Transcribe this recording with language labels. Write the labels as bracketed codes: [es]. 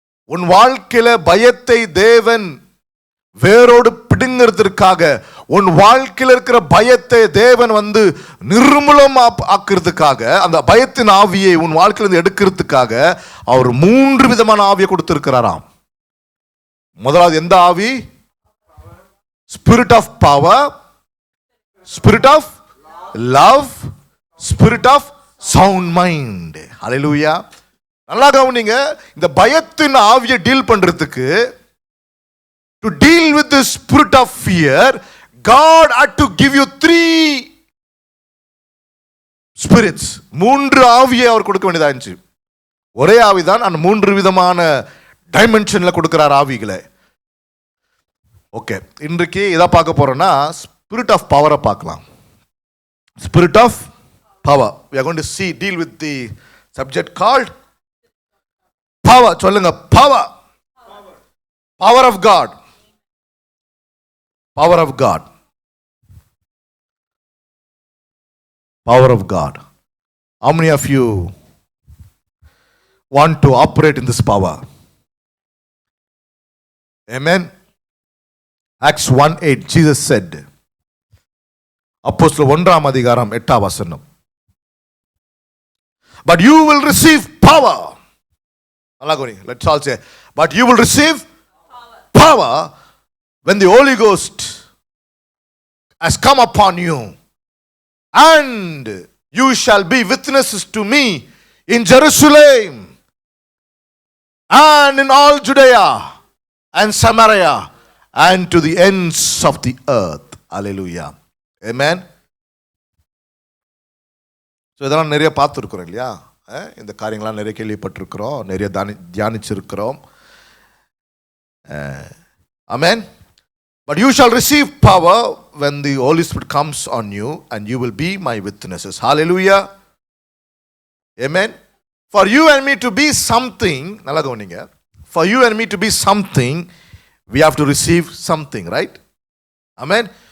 [ta] உன் வாழ்க்கையில பயத்தை தேவன் வேரோடு பிடுங்கிறதுக்காக, உன் வாழ்க்கையில் இருக்கிற பயத்தை தேவன் வந்து நிர்மூலம் ஆக்குறதுக்காக, அந்த பயத்தின் ஆவியை உன் வாழ்க்கையிலிருந்து எடுக்கிறதுக்காக அவர் 3 விதமான ஆவியை கொடுத்திருக்கிறாராம். முதலாவது எந்த ஆவி? [en] Spirit of power, spirit of love, spirit of sound mind. [ta] ஹல்லேலூயா. நல்லா கவனிங்க. இந்த பயத்தின் ஆவியை டீல் பண்றதுக்கு, [en] to deal with the spirit of fear, God had to give you 3 spirits. [ta] 3 ஆவியை அவர் கொடுக்க வேண்டியதா இருந்துச்சு. ஒரே ஆவிதான், அந்த 3 விதமான டைமென்ஷன்ல கொடுக்கிறார் ஆவிகளை. ஓகே, இன்றைக்கு இதை பார்க்க போறோம்னா ஸ்பிரிட் ஆஃப் பவரை பார்க்கலாம். [en] Spirit of power. we are going to see deal with the subject called power. [ta] சொல்லுங்க, power. [en] Power of God. Power of God. Power of God. How many of you want to operate in this power? Amen. Acts 1:8, Jesus said, [ta] அப்போஸ்தலர் 1 அதிகாரம் 8 வசனம், [en] but you will receive power. Let's all say, but you will receive power when the Holy Ghost has come upon you, and you shall be witnesses to me in Jerusalem and in all Judea and Samaria and to the ends of the earth. Hallelujah. Amen. [ta] So இதெல்லாம் நிறைய பார்த்துருக்குறோம் இல்லையா? இந்த காரியங்கள்லாம் நிறைய கேள்விப்பட்டிருக்கிறோம், நிறைய தியானிச்சிருக்கிறோம். [en] Amen. But you shall receive power when the Holy Spirit comes on you, and you will be my witnesses. Hallelujah. Amen. For you and me to be something, [ta] நல்லா கவனிங்க, [en] for you and me to be something, we have to receive something, right? Amen.